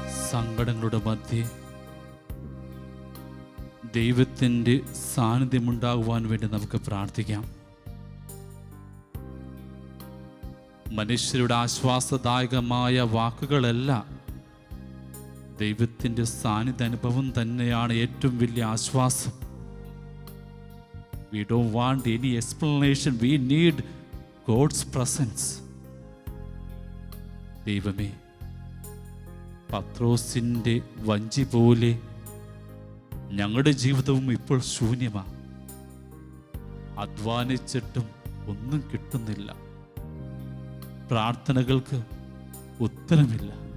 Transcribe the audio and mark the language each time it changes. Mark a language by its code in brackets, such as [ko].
[ml] സങ്കടങ്ങളുടെ മധ്യേ ദൈവത്തിൻ്റെ സാന്നിധ്യമുണ്ടാകുവാൻ വേണ്ടി നമുക്ക് പ്രാർത്ഥിക്കാം. മനുഷ്യരുടെ ആശ്വാസദായകമായ വാക്കുകളല്ല, ദൈവത്തിൻ്റെ സാന്നിധ്യ അനുഭവം തന്നെയാണ് ഏറ്റവും വലിയ ആശ്വാസം. [en] We don't want any explanation. We need God's presence. [ml] ദൈവമേ, പത്രോസിൻ്റെ വഞ്ചി പോലെ ഞങ്ങളുടെ ജീവിതവും ഇപ്പോൾ ശൂന്യമാണ്. അധ്വാനിച്ചിട്ടും ഒന്നും കിട്ടുന്നില്ല. പ്രാർത്ഥനകൾക്ക് ഉത്തരമില്ല.